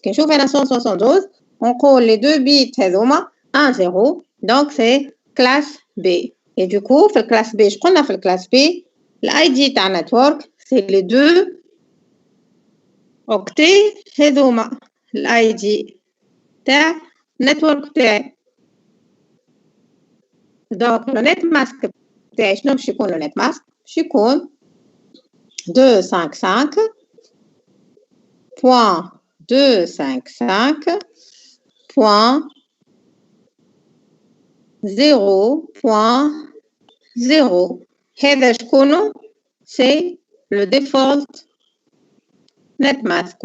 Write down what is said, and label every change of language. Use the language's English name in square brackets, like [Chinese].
[Arabic] كي نشوف أنا [French] 172 نقول les deux bits [Arabic] هذوما [French] 1 0 donc c'est classe B. Et du coup [Arabic] في الكلاس B شقولنا في الكلاس B الاي دي تاع النتورك [French] c'est les deux octets [Arabic] هذوما الاي دي تاع النتورك تاعي. [French] Donc le net mask [Arabic] تاعي شنو باش يكون؟ [French] le net mask باش يكون 255.255.0.0 [Arabic] هذا شكونه؟ [French] c'est le default net mask.